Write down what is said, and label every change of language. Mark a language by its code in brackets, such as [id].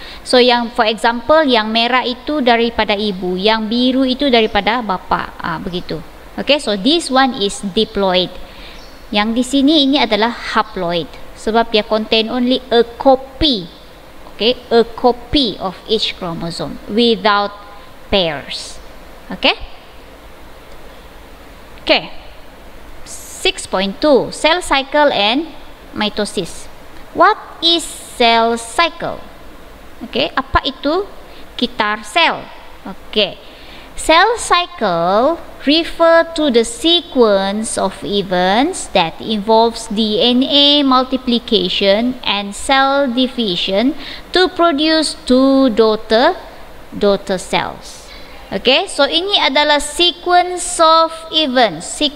[ms] So yang for example, yang merah itu daripada ibu, yang biru itu daripada bapa. Begitu. [en] Okay, so this one is diploid. [ms] Yang di sini ini adalah haploid, sebab dia [en] contain only a copy. Okay, a copy of each chromosome without pairs. Okay. Okay. 6.2, cell cycle and mitosis. What is cell cycle? Okay, [ms] apa itu kitar sel? [en] Okay, cell cycle refer to the sequence of events that involves DNA multiplication and cell division to produce 2 daughter cells. Okay, so [ms] ini adalah [en] sequence of events.